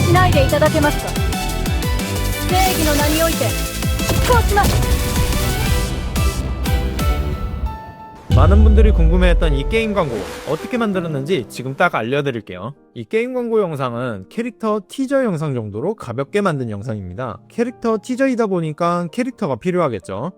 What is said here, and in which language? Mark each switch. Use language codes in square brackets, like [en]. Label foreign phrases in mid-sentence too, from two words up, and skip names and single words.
[ja] いていただけますか。正義の名においてこうします。 [ko] 많은 분들이 궁금해했던 이 게임 광고 어떻게 만들었는지 지금 딱 알려드릴게요. 이 게임 광고 영상은 캐릭터 티저 영상 정도로 가볍게 만든 영상입니다. 캐릭터 티저이다 보니까 캐릭터가 필요하겠죠.